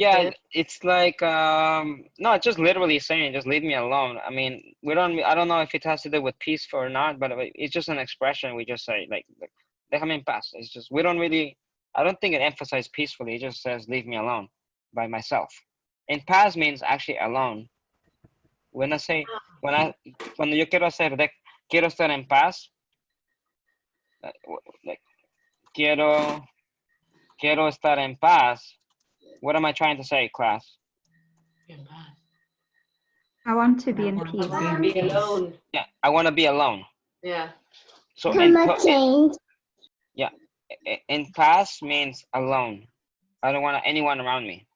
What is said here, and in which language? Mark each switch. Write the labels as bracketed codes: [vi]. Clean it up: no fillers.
[en] Yeah, it's like, no, it's just literally saying, just leave me alone. I mean, I don't know if it has to do with peace or not, but it's just an expression we just say, like déjame en paz. It's just, I don't think it emphasizes peacefully. It just says, leave me alone by myself. En paz means actually alone. [es] When I say, cuando yo quiero hacer quiero estar en paz, like, quiero estar en paz. [en] What am I trying to say, class? I want to be in I peace. want to be alone. Yeah, I want to be alone. Yeah. So yeah, in paz means alone. I don't want anyone around me.